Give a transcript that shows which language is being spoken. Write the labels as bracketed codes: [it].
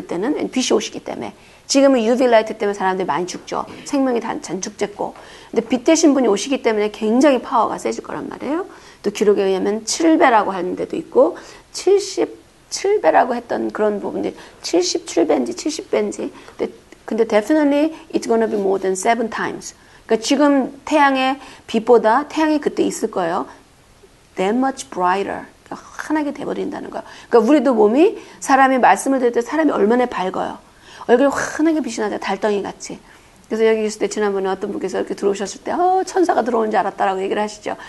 [ko] 그때는 빛이 오시기 때문에. 지금은 UV 라이트 때문에 사람들이 많이 죽죠. 생명이 잔죽됐고. 근데 빛 되신 분이 오시기 때문에 굉장히 파워가 세질 거란 말이에요. 또 기록에 의하면 7배라고 하는 데도 있고 77배라고 했던 그런 부분들이 77배인지 70배인지. [en] 근데 definitely it's gonna be more than 7 times. [ko] 그러니까 지금 태양의 빛보다 태양이 그때 있을 거예요. [en] That much brighter. [ko] 그러니까 환하게 돼버린다는 거예요. 그러니까 우리도 몸이 사람이 말씀을 들을 때 사람이 얼마나 밝아요. 얼굴이 환하게 빛이 나죠. 달덩이 같이. 그래서 여기 있을 때 지난번에 어떤 분께서 이렇게 들어오셨을 때 천사가 들어오는 줄 알았다라고 얘기를 하시죠.